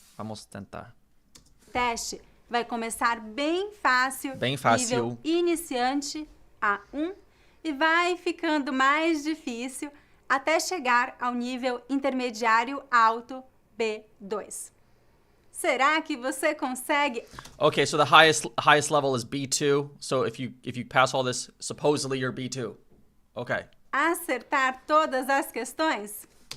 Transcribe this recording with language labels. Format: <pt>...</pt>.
<pt>O teste vai começar bem fácil. Nível iniciante A1 e vai ficando mais difícil até chegar ao nível intermediário alto B2. Será que você consegue?</pt> <en>Okay, so the highest level is B2. So if you pass all this, supposedly you're B2. Okay.</en> <pt>Acertar todas as questões?</pt>